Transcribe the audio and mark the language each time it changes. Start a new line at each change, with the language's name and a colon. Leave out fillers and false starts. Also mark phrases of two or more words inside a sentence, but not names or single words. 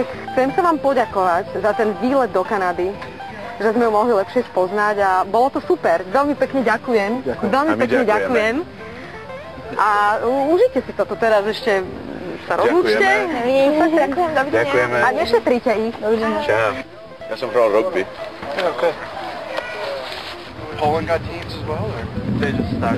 Slovak: Chcem sa vám poďakovať za ten výlet do Kanady, že sme ju mohli lepšie spoznať a bolo to super. Veľmi pekne ďakujem. Veľmi pekne ďakujem. A užite si toto teraz ešte sa rozlúčte. Ďakujem, dovidenia. Ďakujeme. A nešetrite ich. Dovidenia. Čau. Ja som hral rugby.
English: Okay. Poland got teams as well, or they just started?